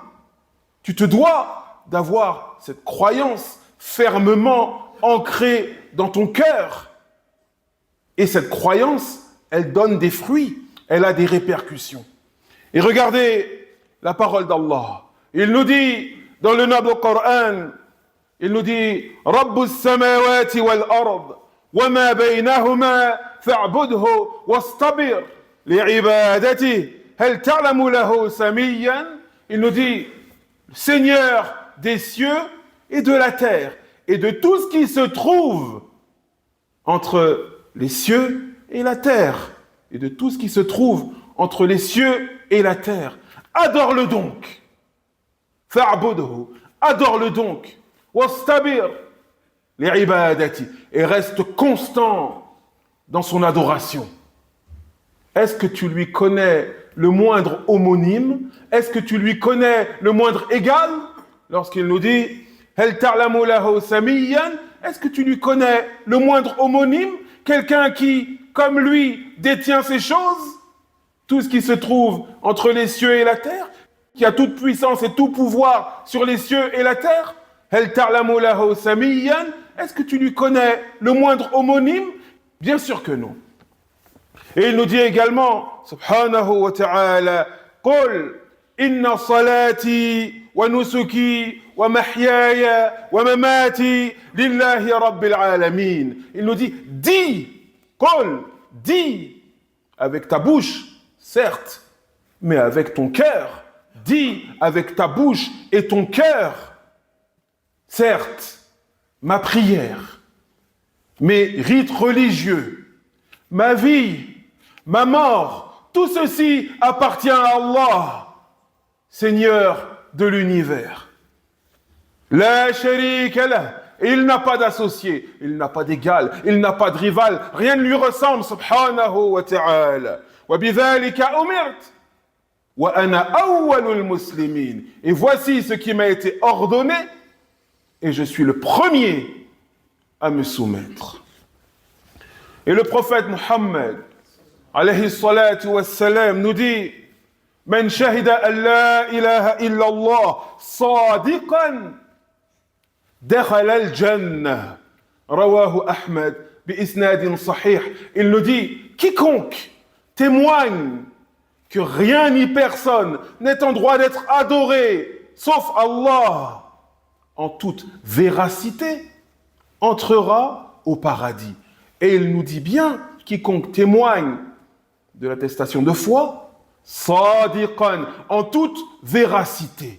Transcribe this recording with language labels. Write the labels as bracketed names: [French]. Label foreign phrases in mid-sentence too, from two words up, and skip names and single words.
[French] Tu te dois d'avoir cette croyance fermement ancrée dans ton cœur. Et cette croyance, elle donne des fruits, elle a des répercussions. Et regardez la parole d'Allah. Il nous dit, dans le noble Coran, il nous dit « [Arabic] رب السماوات والأرض وما بينهما فاعبده واصطبر لعبادته هل تعلم له سميا [French] » Il nous dit le Seigneur des cieux et de la terre et de tout ce qui se trouve entre les cieux et la terre et de tout ce qui se trouve entre les cieux et la terre. Adore-le donc. فاعبده, adore-le donc. [Arabic] واصطبر لعبادته, [French] et reste constant dans son adoration. Est-ce que tu lui connais le moindre homonyme? Est-ce que tu lui connais le moindre égal? lorsqu'il nous dit [Arabic] هل تعلم له سميا, [French] est-ce que tu lui connais le moindre homonyme, quelqu'un qui, comme lui, détient ces choses, tout ce qui se trouve entre les cieux et la terre, qui a toute puissance et tout pouvoir sur les cieux et la terre? [Arabic] هل تعلم له سميا, [French] est-ce que tu lui connais le moindre homonyme? Bien sûr que non. Et il nous dit également, [Arabic] سبحانه وتعالى، قل إن صلاتي ونسكي ومحياي ومماتي لله رب العالمين. [French] Il nous dit, dis, Qul, dis, avec ta bouche, certes, mais avec ton cœur. Dis avec ta bouche et ton cœur, certes, ma prière, mes rites religieux, ma vie, ma mort, tout ceci appartient à Allah, Seigneur de l'univers. [Arabic] لا شريك له, [French] il n'a pas d'associé, il n'a pas d'égal, il n'a pas de rival, rien ne lui ressemble, [Arabic] سبحانه وتعالى. وبذلك أمرت، وأنا أول المسلمين. [French] Et voici ce qui m'a été ordonné, et je suis le premier à me soumettre. Et le prophète Muhammad, [Arabic] عليه الصلاة والسلام, [French] nous dit [Arabic] من شهد أن لا إله إلا الله صادقا دخل الجنة. رواه أحمد بإسناد صحيح. [French] Il nous dit quiconque témoigne que rien ni personne n'est en droit d'être adoré sauf Allah en toute véracité entrera au paradis. Et il nous dit bien, quiconque témoigne de l'attestation de foi, sadiqan, en toute véracité.